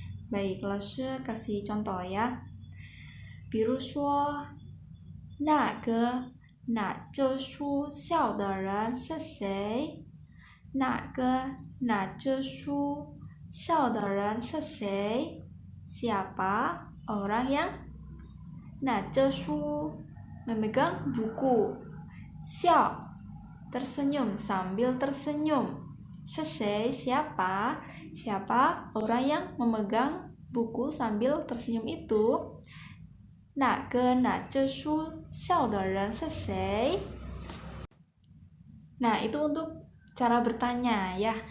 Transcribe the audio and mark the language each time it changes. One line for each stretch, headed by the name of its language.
Indonesian: Baik, Laoshi kasih contoh ya.
Chinese: 比如说那个拿着书笑的人是谁？那个拿着书笑的人是谁？
Indonesian: Siapa orang yang
Chinese: 拿着书
Indonesian: memegang buku, xiao tersenyum sambil tersenyum,
Chinese: 是谁
Indonesian: siapa? Siapa orang yang memegang buku sambil tersenyum itu?
Chinese: 哪个拿着书笑的人是谁?
Indonesian: Nah, itu untuk cara bertanya ya.